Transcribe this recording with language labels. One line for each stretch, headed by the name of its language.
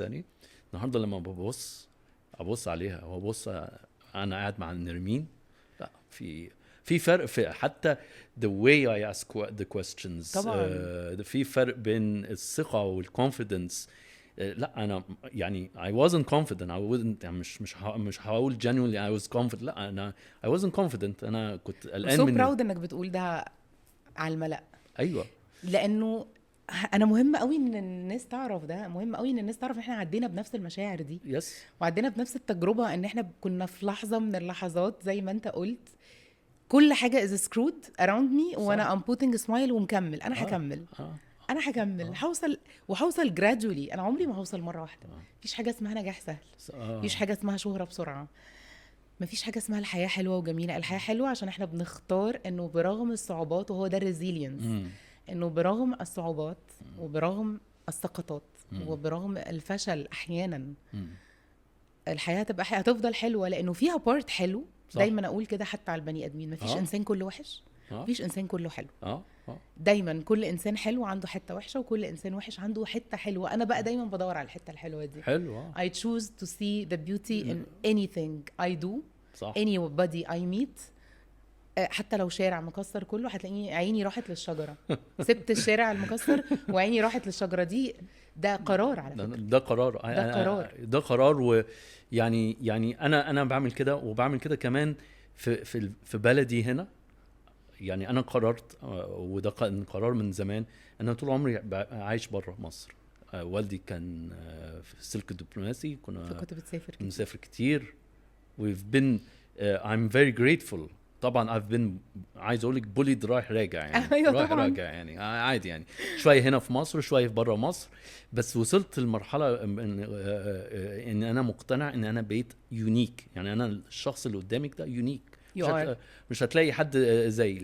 Arabic: يعني النهارده لما ابص عليها وابص انا قاعد مع نرمين، لا في فرق في حتى
English: the way I ask the questions.
Arabic: طبعا في فرق بين الثقة والconfidence. لا أنا يعني
English: I wasn't confident. I wouldn't
Arabic: يعني مش هقول
English: genuinely I was confident.
Arabic: لا أنا
English: I wasn't confident.
Arabic: أنا كنت قلقان من proud إنك بتقول ده على الملأ. أيوة. لأنه أنا مهم قوي إن الناس تعرف ده، مهم قوي إن الناس تعرف إن إحنا عدينا بنفس المشاعر دي.
English: yes.
Arabic: وعدينا بنفس التجربة، إن إحنا كنا في لحظة من اللحظات زي ما أنت قلت كل حاجة
English: is screwed around me
Arabic: وانا
English: I'm putting a smile
Arabic: ومكمل. انا هكمل. انا هكمل. هوصل gradually. انا عمري ما هوصل مرة واحدة. مفيش حاجة اسمها نجاح سهل. مفيش حاجة اسمها شهرة بسرعة. مفيش حاجة اسمها الحياة حلوة وجميلة. الحياة حلوة عشان احنا بنختار انه برغم الصعوبات، وهو ده resilience، انه برغم الصعوبات وبرغم السقطات وبرغم الفشل احيانا الحياة هتفضل حلوة، لانه فيها بارت حلو. دايما اقول كده حتى على البني ادمين، مفيش انسان كله وحش، مفيش انسان كله حلو. دايما كل انسان حلو عنده حته وحشه، وكل انسان وحش عنده حته حلوه. انا بقى دايما بدور على الحته الحلوه دي. حلو.
English: I choose to see the beauty in anything I do.
Arabic: صح.
English: anybody I meet.
Arabic: حتى لو شارع مكسر كله هتلاقيني عيني راحت للشجره. سبت الشارع المكسر وعيني راحت للشجره دي. ده قرار على فكره. ده قرار. ويعني انا بعمل كده، وبعمل كده كمان في بلدي هنا. يعني انا قررت، وده قرار من زمان، انا طول عمري عايش بره مصر. والدي كان في السلك الدبلوماسي، فكنت بنسافر كتير.
English: we've been I'm very grateful.
Arabic: طبعا
English: I've been
Arabic: عايز اقول لك bullied رايح راجع يعني. راجع يعني عادي يعني، شويه هنا في مصر وشويه في بره مصر. بس وصلت لمرحله ان انا مقتنع ان انا بقيت يونيك. يعني انا الشخص اللي قدامك ده يونيك، مش هتلاقي حد زي